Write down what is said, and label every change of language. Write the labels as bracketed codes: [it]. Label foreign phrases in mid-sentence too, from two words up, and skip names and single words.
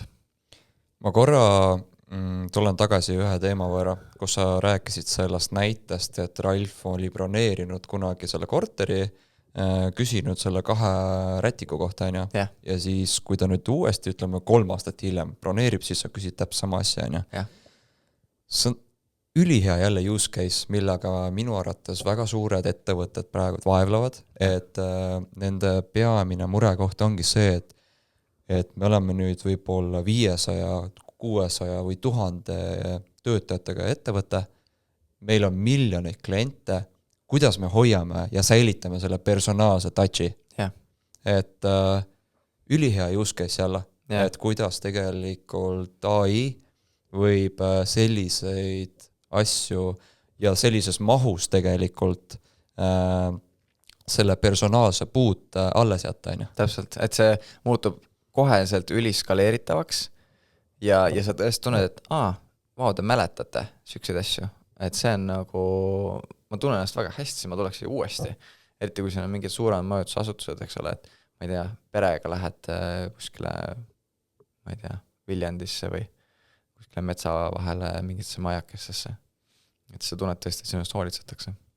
[et] Ma korra tulen tagasi ühe teema võrra, kus sa rääkisid sellest näitest, et Ralf oli broneerinud kunagi selle korteri, küsinud selle 2 rätiku kohta, ja siis, kui ta nüüd uuesti, ütleme 3 aastat hiljem broneerib, siis sa küsid täpselt sama asja, See on ülihea jälle [en] use case, [et] millega minu arvates väga suured ettevõtted praegu vaevlevad, et nende peamine murekoht ongi see, et me oleme nüüd võib-olla 500, 600 või 1000 töötajatega ettevõte, meil on miljoneid kliente, kuidas me hoiame ja säilitame selle personaalse touchi. Et ülihea [en] use case [et] jälle, et kuidas tegelikult AI võib selliseid asju ja sellises mahus tegelikult selle personaalse puut alles jätta. Täpselt, et see muutub koheselt üliskaleeritavaks ja sa tõesti tunned, et te mäletate siukseid asju, et see on nagu, ma tunnen ennast väga hästi, ma tuleks uuesti, eriti kui siin on mingid suuremad majutusasutused, eks ole, et ma ei tea, perega lähed kuskile, ma ei tea, Viljandisse või kuskile metsa vahele mingitesse majakessesse, et sa tunned tõesti, et sinust hoolitsetakse.